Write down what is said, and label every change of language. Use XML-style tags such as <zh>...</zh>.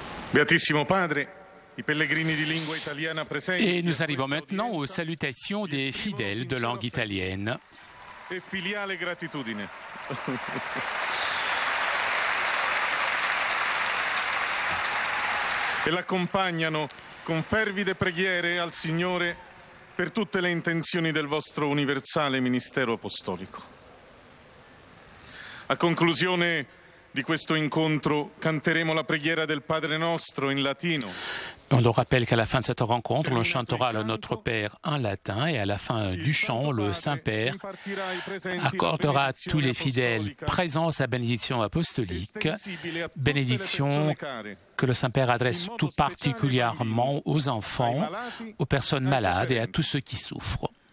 <it>Beatissimo Padre, i pellegrini di lingua italiana presenti.</it> <fr>Et nous arrivons maintenant aux salutations des fidèles de langue italienne.</fr> <it>E filiale gratitudine. e l'accompagnano con fervide preghiere al Signore per tutte le intenzioni del vostro universale ministero apostolico. A conclusione di questo incontro canteremo la preghiera del Padre Nostro in latino.</it> <fr>On le rappelle qu'à la fin de cette rencontre, on chantera le Notre Père en latin et à la fin du chant, le Saint-Père accordera à tous les fidèles présents sa bénédiction apostolique, bénédiction que le Saint-Père adresse tout particulièrement aux enfants, aux personnes malades et à tous ceux qui souffrent.</fr>